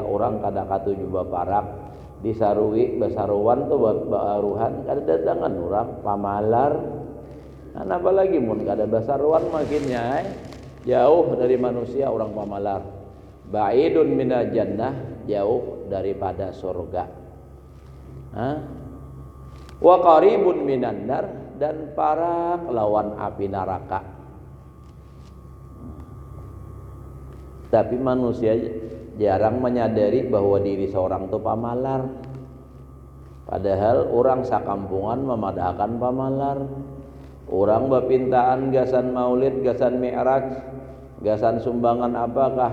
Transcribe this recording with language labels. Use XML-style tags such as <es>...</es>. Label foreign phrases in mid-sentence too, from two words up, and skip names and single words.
<bjn>Orang kadang-kadang juga parak disarui basaruan tuh baruhan kada datangan orang pamalar apalagi mun kada basaruan makinnya jauh dari manusia orang pamalar</bjn> <ar>بعيد من الجنة</ar> <bjn>jauh daripada surga</bjn> <ar>وقريب من النار</ar> <bjn>dan parak lawan api neraka tapi manusia jarang menyadari bahwa diri seorang itu pamalar. Padahal orang sakampungan memadahkan pamalar. Orang bapintaan gasan maulid, gasan mi'raj, gasan sumbangan apakah?</bjn>